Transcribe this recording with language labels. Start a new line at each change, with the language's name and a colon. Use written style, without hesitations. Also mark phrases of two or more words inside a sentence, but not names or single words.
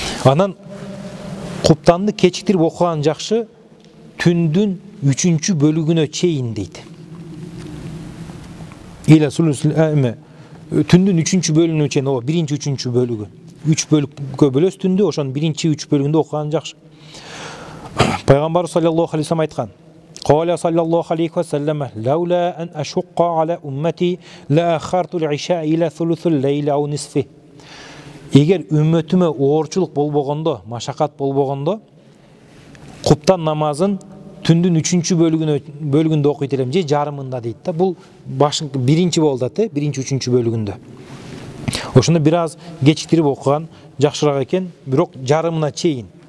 Kyrgyz: Анан куптанды кечиктирип окуган жакшы түндүн 3-чү бөлүгүнө чейин дейт. Түндүн 3-чү бөлүгүнө чейин, о 1-3-чү бөлүгү. 3 бөлүккө бөлөс түндү, ошонун 1-3 бөлүгүндө окуган жакшы. Пайгамбар
Arabic: صلى الله عليه وسلم
Kyrgyz: айткан:
Arabic: "قال صلى الله عليه وسلم لولا أن أشق على أمتي لأخرت العشاء إلى ثلث الليل أو نصفه."
Kyrgyz: Эгер үммөтүмө оорчулук болбогондо, машакат болбогондо, куптан намазын түндүн 3-чү бөлүгүндө окуйт элем, же жарымында дейт да. Бул башыңкы 1-чи болду, 1-3-чү бөлүгүндө. Ошондо бир аз кечиктирип окуган жакшыраак экен, бирок жарымына чейин.